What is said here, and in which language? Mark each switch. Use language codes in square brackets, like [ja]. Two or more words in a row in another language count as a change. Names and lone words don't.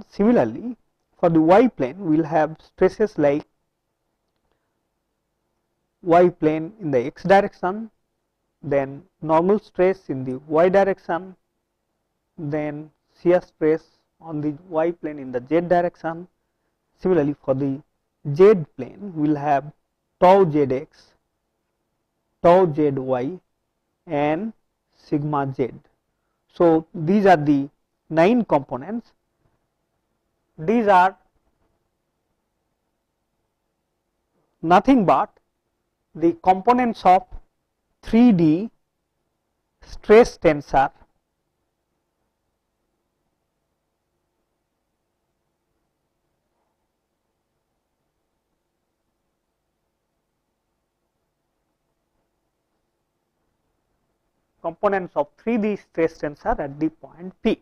[en] Similarly, for the y plane we will have stresses like y plane in the x direction, then normal stress in the y direction, then shear stress on the y plane in the z direction. Similarly, for the z plane we will have tau zx, tau zy and sigma z. So, these are the 9 components. These are nothing but the components of 3D stress tensor stress tensor at the point P.